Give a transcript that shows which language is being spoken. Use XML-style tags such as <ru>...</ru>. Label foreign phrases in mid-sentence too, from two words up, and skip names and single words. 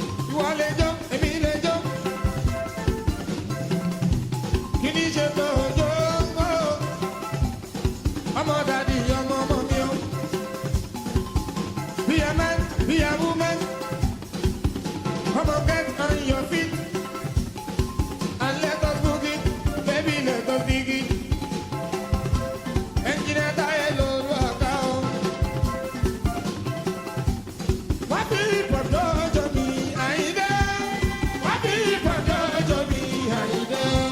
<yo>Ìwọ lè jó, èmi lè jó. Kí ni ṣe tó jó? Ọmọ dàdí, ọmọ ọmọ mi o.</yo> <en>Be a man, be a woman. Come on, get on your feet and let us boogie. Baby, let us boogie.</en> <yo>Engineer Tayo ló</yo> <en>rock out.</en> <yo>Wá fi</yo> <en>hip hop</en> <yo>jọjọ mi, Àyìndé. Wá fi</yo> <en>hip hop</en> <yo>jọjọ mi, Àyìndé.</yo>